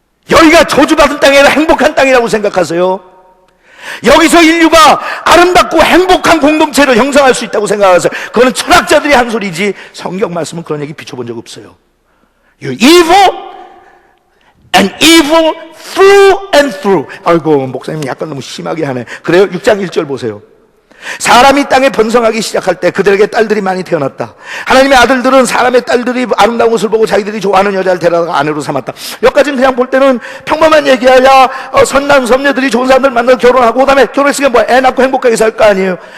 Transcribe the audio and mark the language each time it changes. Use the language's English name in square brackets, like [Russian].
[Korean] 여기가 저주받은 땅이 아니라 행복한 땅이라고 생각하세요? 여기서 인류가 아름답고 행복한 공동체를 형성할 수 있다고 생각하세요? 그거는 철학자들이 한 소리지 성경 말씀은 그런 얘기 비춰본 적 없어요. [English] You're evil and evil through and through. [Korean] 아이고, 목사님 약간 너무 심하게 하네. 그래요? 6장 1절 보세요. 사람이 땅에 번성하기 시작할 때 그들에게 딸들이 많이 태어났다. 하나님의 아들들은 사람의 딸들이 아름다운 것을 보고 자기들이 좋아하는 여자를 데려다가 아내로 삼았다. 여기까지는 그냥 볼 때는 평범한 얘기야. 선남 선녀들이 좋은 사람들 만나서 결혼하고 그다음에 결혼했으니까 뭐 애 낳고 행복하게 살 거 아니에요.